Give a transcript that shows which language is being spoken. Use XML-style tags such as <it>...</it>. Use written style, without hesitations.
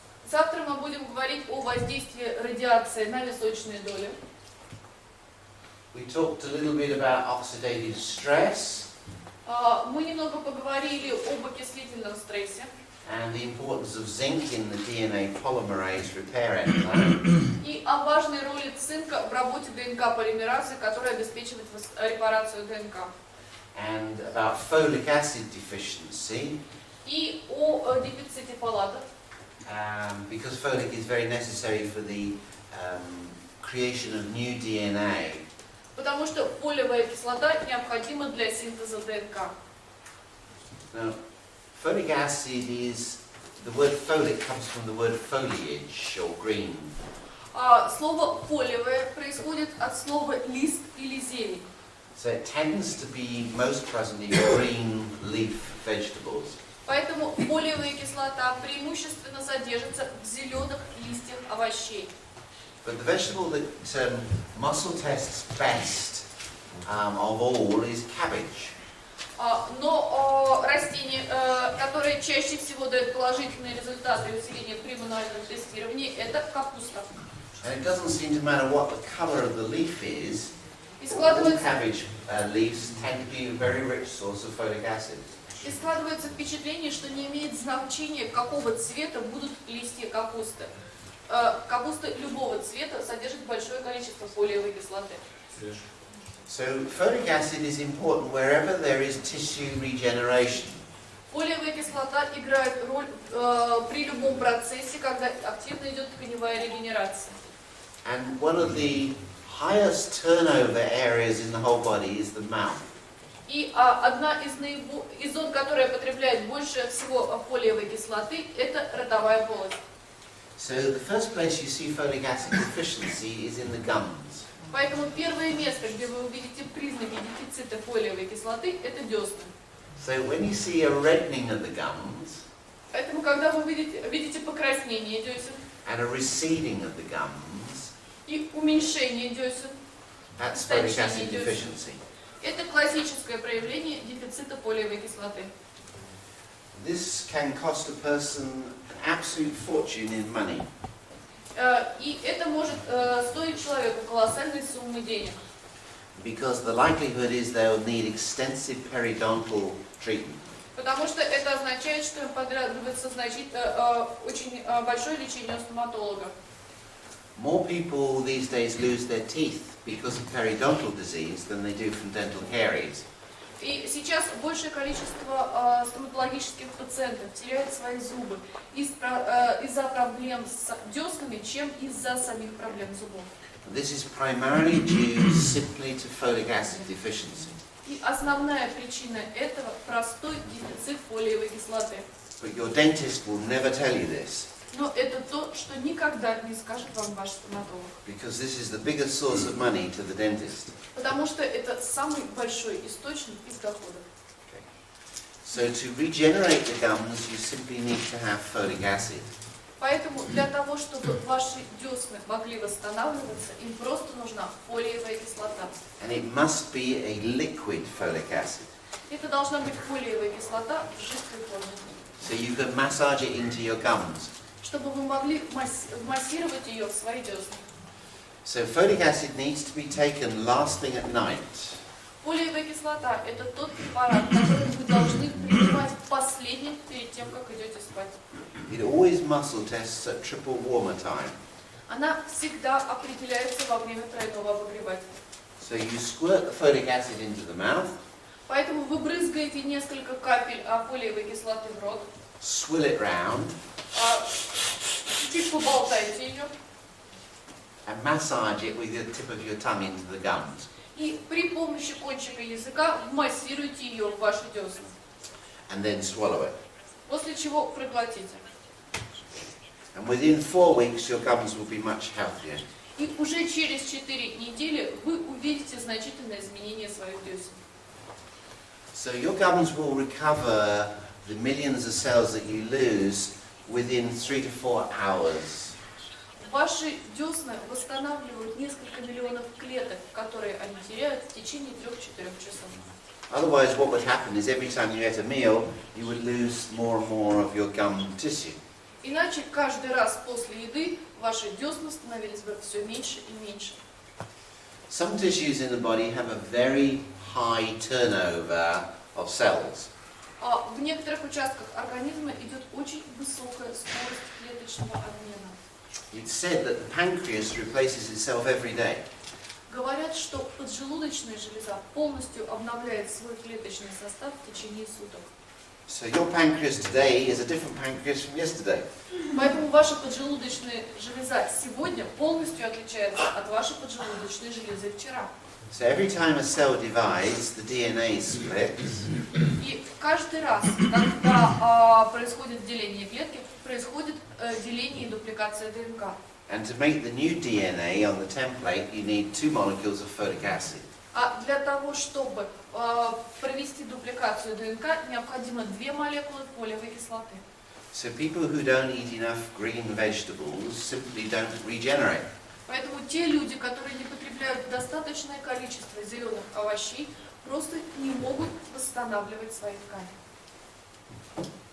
<ru>Завтра мы будем говорить о воздействии радиации на височные доли.</ru> <en>We talked a little bit about oxidative stress</en> <ru>Мы немного поговорили об окислительном стрессе</ru> <en>and the importance of zinc in the DNA polymerase repair enzyme.</en> <ru>и о важной роли цинка в работе ДНК-полимеразы, которая обеспечивает репарацию ДНК.</ru> <en>And about folic acid deficiency,</en> <ru>И о дефиците фолата,</ru> <en>because folic is very necessary for the creation of new DNA.</en> <ru>потому что фолиевая кислота необходима для синтеза ДНК.</ru> <en>Now, folic acid is, the word folic comes from the word foliage or green.</en> <ru>Слово фолиевое происходит от слова лист или зелень.</ru> <en>So it tends to be most present in green leaf vegetables.</en> <ru>Поэтому фолиевая кислота преимущественно содержится в зеленых листьях овощей.</ru> <en>But the vegetable that muscle tests best of all is cabbage.</en> <ru>Но растение, которое чаще всего дает положительные результаты усиления при мануальном тестировании, это капуста.</ru> <en>And it doesn't seem to matter what the colour of the leaf is.</en> <ru>И</ru> <en>All</en> <ru>складывается</ru> <en>cabbage leaves tend to be a very rich source of folic acid.</en> <ru>впечатление, что не имеет значения, какого цвета будут листья капусты. Капуста любого цвета содержит большое количество фолиевой кислоты.</ru> <en>So folic acid is important wherever there is tissue regeneration.</en> <ru>Фолиевая кислота играет роль при любом процессе, когда активно идет тканевая регенерация.</ru> <en>And one of the highest turnover areas in the whole body is the mouth.</en> <ru>И одна из зон, которая потребляет больше всего фолиевой кислоты, это ротовая полость.</ru> <en>So the first place you see folic acid deficiency is in the gums.</en> <ru>Поэтому первое место, где вы увидите признаки дефицита фолиевой кислоты, это десны.</ru> <en>So when you see a reddening of the gums</en> <ru>Поэтому, когда вы видите покраснение десен</ru> <en>and a receding of the gums,</en> <ru>и уменьшение десен,</ru> <en>that's folic acid deficiency.</en> <ru>это классическое проявление дефицита фолиевой кислоты.</ru> <en>This can cost a person an absolute fortune in money.</en> <ru>И это может стоить человеку колоссальной суммы денег.</ru> <en>Because the likelihood is they'll need extensive periodontal treatment.</en> <ru>Потому что это означает, что им потребуется очень большое лечение у стоматолога.</ru> <en>More people these days lose their teeth because of periodontal disease than they do from dental caries.</en> <ru>И сейчас большее количество стоматологических пациентов теряют свои зубы из-за проблем с деснами, чем из-за самих проблем зубов.</ru> <en>This is primarily due simply to folic acid deficiency.</en> <ru>И основная причина этого – простой дефицит фолиевой кислоты.</ru> <en>But your dentist will never tell you this.</en> <ru>Но это то, что никогда не скажет вам ваш стоматолог.</ru> <en>Because this is the biggest source of money to the dentist.</en> <ru>Потому что это самый большой источник их доходов.</ru> <en>Okay. So to regenerate the gums, you simply need to have folic acid.</en> <ru>Поэтому для того, чтобы ваши десны могли восстанавливаться, им просто нужна фолиевая кислота.</ru> <en>And it must be a liquid folic acid.</en> <ru>Это должна быть фолиевая кислота в жидкой форме.</ru> <en>So you can massage it into your gums.</en> <ru>Чтобы вы могли массировать ее в свои десны.</ru> <en>So folic acid needs to be taken last thing at night.</en> <ru>Фолиевая кислота – это тот препарат, который вы должны принимать последним перед тем, как идете спать.</ru> <en>It always muscle tests at triple warmer time.</en> <ru>Она всегда определяется во время тройного обогревателя.</ru> <en>So you squirt the folic acid into the mouth,</en> <ru>Поэтому вы брызгаете несколько капель фолиевой кислоты в рот,</ru> <en>swill it round,</en> <ru>чуть поболтаете ее,</ru> <en>and massage it with the tip of your tongue into the gums.</en> <ru>и при помощи кончика языка вмассируйте ее в ваши десны.</ru> <en>And then swallow it.</en> <ru>После чего проглотите.</ru> <en>And within 4 weeks, your gums will be much healthier.</en> <ru>И уже через 4 недели вы увидите значительное изменение своих десен.</ru> <en>So your gums will recover the millions of cells that you lose within 3 to 4 hours.</en> <ru>Ваши десны восстанавливают несколько миллионов клеток, которые они теряют в течение 3-4 часов.</ru> <en>Otherwise, what would happen is every time you ate a meal, you would lose more and more of your gum tissue.</en> <ru>Иначе каждый раз после еды ваши десна становились бы все меньше и меньше.</ru> <en>Some tissues in the body have a very high turnover of cells.</en> <ru>А в некоторых участках организма идет очень высокая скорость клеточного обмена.</ru> <en>It's said that the pancreas replaces itself every day.</en> <ru>Говорят, что поджелудочная железа полностью обновляет свой клеточный состав в течение суток.</ru> <en>So your pancreas today is a different pancreas from yesterday.</en> <ru>Поэтому ваша поджелудочная железа сегодня полностью отличается от вашей поджелудочной железы вчера.</ru> <en>So every time a cell divides, the DNA splits.</en> <ru>И каждый раз, когда происходит деление клетки, происходит деление и дупликация ДНК.</ru> <en>And to make the new DNA on the template, you need 2 molecules of folic acid.</en> <ru>А для того, чтобы провести дупликацию ДНК, необходимо 2 молекулы фолиевой кислоты.</ru> <en>So people who don't eat enough green vegetables simply don't regenerate.</en> <ru>Поэтому те люди, которые не потребляют достаточное количество зеленых овощей, просто не могут восстанавливать свои ткани.</ru>